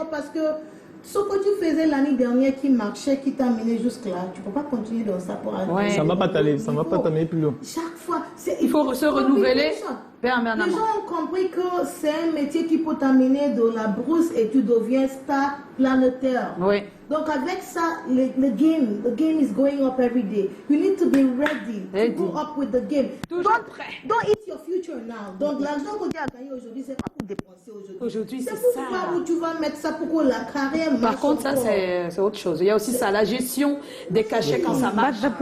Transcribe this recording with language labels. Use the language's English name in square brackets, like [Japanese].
[French] Parce que ce que tu faisais l'année dernière qui marchait, qui t'a mené jusque-là, tu ne peux pas continuer dans ça pour aller. Ça ne va pas t'amener plus loin. Chaque fois, il faut se renouveler. Les gens ont compris que c'est un métier qui peut t'amener de la brousse et tu deviens star planétaire. Oui. Donc avec ça, [English] the game is going up every day. You need to be ready to go up with the game. [French] Toujours prêt. [English] Don't eat your future now. [French] Donc l'argent que tu as gagné aujourd'hui, c'est pas pour dépenser aujourd'hui. Aujourd'hui, c'est ça. C'est pour voir où tu vas mettre ça pour que la carrière marche. Par contre, ça, c'est autre chose. Il y a aussi ça, la gestion des cachets quand ça marche.